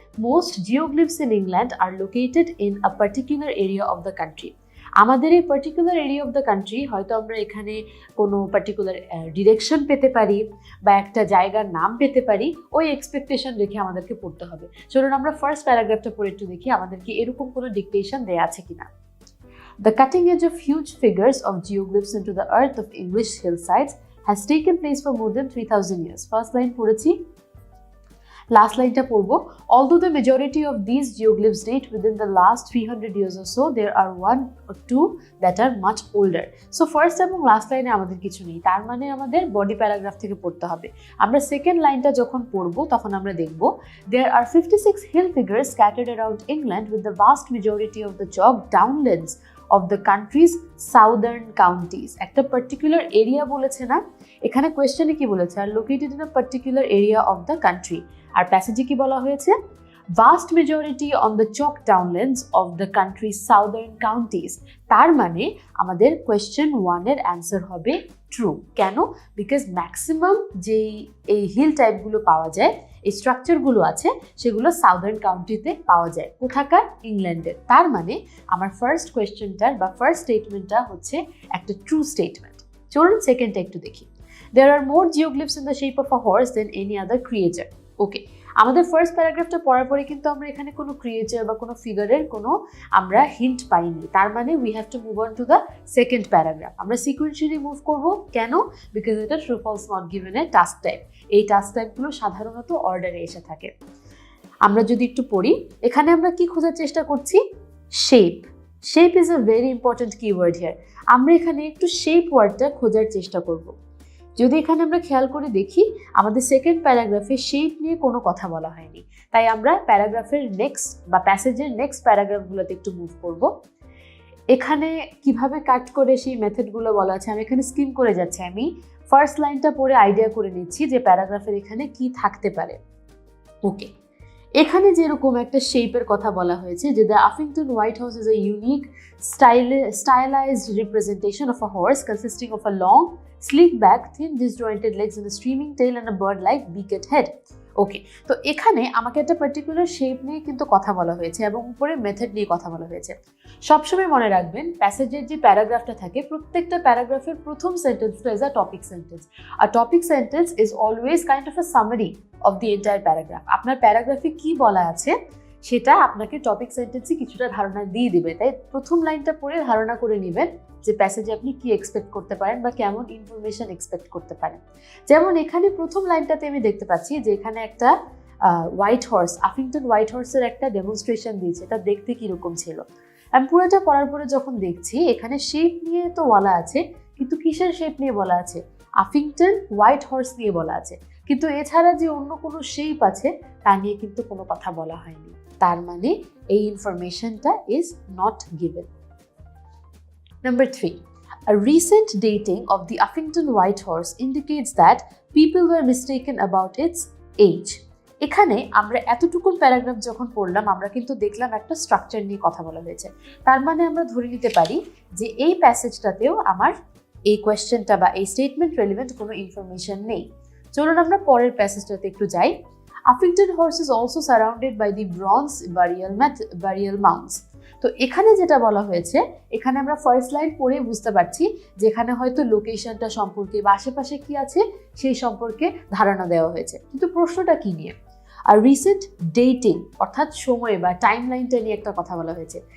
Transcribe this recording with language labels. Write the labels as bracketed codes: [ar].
[en] Most geoglyphs in England are located in a particular area of the country. [bn] আমাদের এই particular area of the country হয়তো আমরা এখানে কোনো পার্টিকুলার ডিরেকশন পেতে পারি বা একটা জায়গার নাম পেতে পারি, ওই এক্সপেকটেশন রেখে আমাদেরকে পড়তে হবে। চলুন আমরা ফার্স্ট প্যারাগ্রাফটা পড়ে একটু দেখি আমাদেরকে এরকম কোনো ডিকটেশন দেয়া আছে কিনা। [en] The cutting edge of huge figures of geoglyphs into the earth of English hillsides has taken place for more than 3000 years. [bn] First line পড়েছি, লাস্ট লাইনটা পড়ব। [en] Although the majority of these geoglyphs date within the last 300 years or so, there are one or two that are much older. [bn] So first এবং last লাইনে আমাদের কিছু নেই, তার মানে আমাদের বডি প্যারাগ্রাফ থেকে পড়তে হবে। আমরা সেকেন্ড লাইনটা যখন পড়ব তখন আমরা দেখব [en] there are 56 hill figures scattered around England with the vast majority of the chalk downlands of the country's southern counties. [bn] একটা পার্টিকুলার এরিয়া বলেছে না, এখানে কোয়েশ্চেনে কি বলেছে? [en] Are located in a particular area of the country. [bn] আর প্যাসেজে কি বলা হয়েছে? [en] Vast majority on the chalk downlands of the country southern counties. [bn] তার মানে আমাদের কোয়েশ্চেন 1-এর অ্যান্সার হবে ট্রু। কেন? বিকজ ম্যাক্সিমাম যেই এই হিল টাইপগুলো পাওয়া যায়, এই স্ট্রাকচারগুলো আছে, সেগুলো সাউদার্ন কাউন্ট্রিতে পাওয়া যায়। কোথাকার? ইংল্যান্ডের। তার মানে আমার ফার্স্ট কোয়েশ্চেনটার বা ফার্স্ট স্টেটমেন্টটা হচ্ছে একটা ট্রু স্টেটমেন্ট। চলুন সেকেন্ডটা একটু দেখি। [en] There are more geoglyphs in the shape of a horse than any other creature. [bn] ওকে, আমাদের ফার্স্ট প্যারাগ্রাফটা পড়ার পরে কিন্তু আমরা এখানে কোনো ক্রিয়েচার বা কোনো ফিগারের কোনো আমরা হিন্ট পাইনি। তার মানে [en] We have to move on to the second paragraph. [bn] আমরা সিকুয়েন্সিয়ালি মুভ করব। কেন? বিকজ এটা true false not গিভেনের task type. এই টাস্ক টাইপগুলো সাধারণত অর্ডারে এসে থাকে। আমরা যদি একটু পড়ি, এখানে আমরা কি খোঁজার চেষ্টা করছি? Shape. [en] Shape is a very important keyword here. [bn] আমরা এখানে একটু শেপ ওয়ার্ডটা খোঁজার চেষ্টা করব। যদি এখানে আমরা খেয়াল করে দেখি, আমাদের সেকেন্ড প্যারাগ্রাফে শেপ নিয়ে কোনো কথা বলা হয়নি, তাই আমরা প্যারাগ্রাফের নেক্সট বা প্যাসেজের নেক্সট প্যারাগ্রাফগুলোতে একটু মুভ করব। এখানে কিভাবে কাট করে সেই মেথডগুলো বলা আছে, আমি এখানে স্কিম করে যাচ্ছি। আমি ফার্স্ট লাইনটা পড়ে আইডিয়া করে নিচ্ছি যে প্যারাগ্রাফের এখানে কি থাকতে পারে। ওকে, এখানে যেরকম একটা শেপের কথা বলা হয়েছে যে [en] The Uffington white house is a unique stylized representation of a horse consisting of a long, sleek back, thin disjointed legs and a streaming tail and a bird-like beaked head. [bn] ওকে, তো এখানে আমাকে একটা পার্টিকুলার শেপ নিয়ে কিন্তু কথা বলা হয়েছে এবং উপরে মেথড নিয়ে কথা বলা হয়েছে। সবসময় মনে রাখবেন প্যাসেজের যে প্যারাগ্রাফটা থাকে প্রত্যেকটা প্যারাগ্রাফের প্রথম সেন্টেন্সটা [en] Is a topic sentence. আর topic sentence is always kind of a summary of the entire paragraph. [bn] আপনার প্যারাগ্রাফে কি বলা আছে সেটা আপনাকে টপিক সেন্টেন্সে কিছুটা ধারণা দিয়ে দিবে, তাই প্রথম লাইনটা পড়ে ধারণা করে নেবেন যে প্যাসেজে আপনি কি এক্সপেক্ট করতে পারেন বা কেমন ইনফরমেশন এক্সপেক্ট করতে পারেন। যেমন এখানে প্রথম লাইনটাতে আমি দেখতে পাচ্ছি যে এখানে একটা হোয়াইট হর্স, আফিংটন হোয়াইট হর্সের একটা ডেমনস্ট্রেশন দিয়েছে, এটা দেখতে কিরকম ছিল। আমি পুরোটা পড়ার পরে যখন দেখছি এখানে শেপ নিয়ে তো বলা আছে, কিন্তু কিসের শেপ নিয়ে বলা আছে? আফিংটন হোয়াইট হর্স নিয়ে বলা আছে, কিন্তু এছাড়া যে অন্য কোনো শেপ আছে তা নিয়ে কিন্তু কোনো কথা বলা হয়নি। তার মানে এই ইনফরমেশনটা [en] Is not given. Number 3. A recent dating of the Uffington White Horse indicates that people were mistaken about its age. [bn] এখানে আমরা এতটুকু প্যারাগ্রাফ যখন পড়লাম আমরা কিন্তু দেখলাম একটা স্ট্রাকচার নিয়ে কথা বলা হয়েছে। তার মানে আমরা ধরে নিতে পারি যে এই প্যাসেজটাতেও আমার এই কোয়েশ্চেনটা বা এই স্টেটমেন্ট রেলিভেন্ট কোনো ইনফরমেশন নেই। চলুন আমরা পরের প্যাসেজটাতে একটু যাই। [en] Uffington Horse is also surrounded by the bronze burial mounds. [bn] তো এখানে যেটা বলা হয়েছে, এখানে আমরা ফার্স্ট লাইন পড়ে বুঝতে পারছি যেখানে হয়তো লোকেশনটা সম্পর্কে বা আশেপাশে কি আছে সেই সম্পর্কে ধারণা দেওয়া হয়েছে, কিন্তু প্রশ্নটা কি নিয়ে? আর রিসেন্ট ডেটিং অর্থাৎ সময় বা টাইম লাইনটা নিয়ে একটা কথা বলা হয়েছে।